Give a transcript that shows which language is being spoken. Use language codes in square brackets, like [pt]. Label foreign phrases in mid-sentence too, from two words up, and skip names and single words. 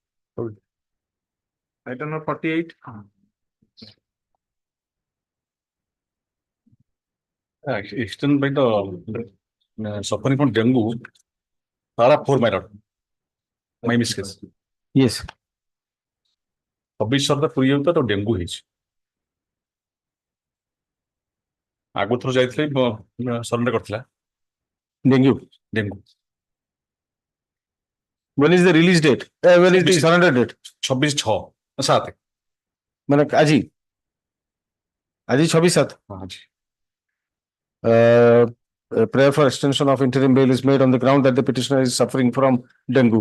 [en] Item number 48. Extended by the suffering from dengue. Para 4, my lord. My miscase. Yes. [or] 26 ସପ୍ତାହ ପୁରୀ ଯାଉଥିଲା ତ ଡେଙ୍ଗୁ ହେଇଛି ଆଗ ଥର ଯାଇଥିଲେ ସରେଣ୍ଡର କରିଥିଲା [en] Dengue. When is the release date? When is the surrender date? 26/6/7 [or] ମାନେ ଆଜି 26/7. [en] A prayer for extension of interim bail is made on the ground that the petitioner is suffering from dengue.